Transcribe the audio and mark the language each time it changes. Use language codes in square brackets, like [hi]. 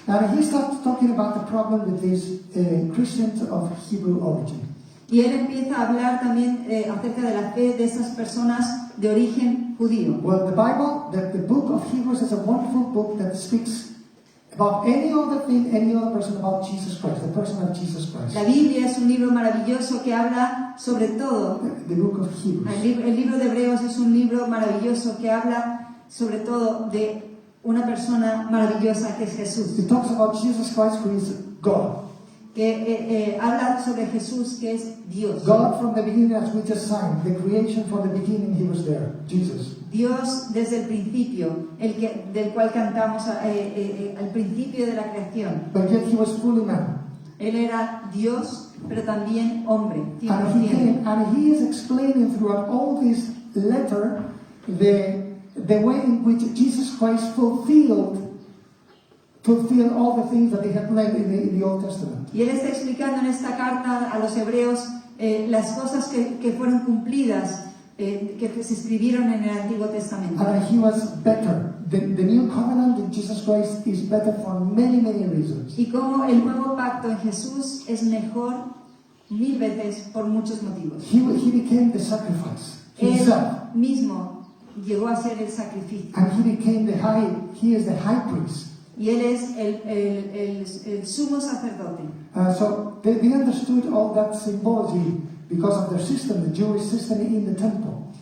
[en] And he starts talking about the problem with these Christians of Hebrew origin. [es] Y él empieza a hablar también acerca de la fe de esas personas de origen judío. [en] Well, the Bible, the book of Hebrews is a wonderful book that speaks about any other thing, any other person about Jesus Christ, the person of Jesus Christ. [es] La Biblia es un libro maravilloso que habla sobre todo, [en] The book of Hebrews. [es] el libro de Hebreos es un libro maravilloso que habla sobre todo de una persona maravillosa que es Jesús. [en] It talks about Jesus Christ, who is God. [es] Que habla sobre Jesús, que es Dios. [en] God from the beginning, as we just sang, the creation from the beginning, he was there, Jesus. [es] Dios desde el principio, del cual cantamos al principio de la creación. [en] But yet he was fully man. [es] Él era Dios, pero también hombre, [en] And he 100%. came, and he is explaining throughout all this letter the way in which Jesus Christ fulfilled all the things that he had planned in the Old Testament. [es] Y él está explicando en esta carta a los hebreos las cosas que fueron cumplidas, que se escribieron en el Antiguo Testamento. [en] And he was better. The new covenant in Jesus Christ is better for many, many reasons. [es] Y como el nuevo pacto en Jesús es mejor 1000 veces por muchos motivos. [en] He became the sacrifice [es] Él [en] himself. [es] mismo llegó a ser el sacrificio. [en] And he is the high priest. [es] Y él es el sumo sacerdote. [en] So they understood all that symbology because of their system, the Jewish system in the temple.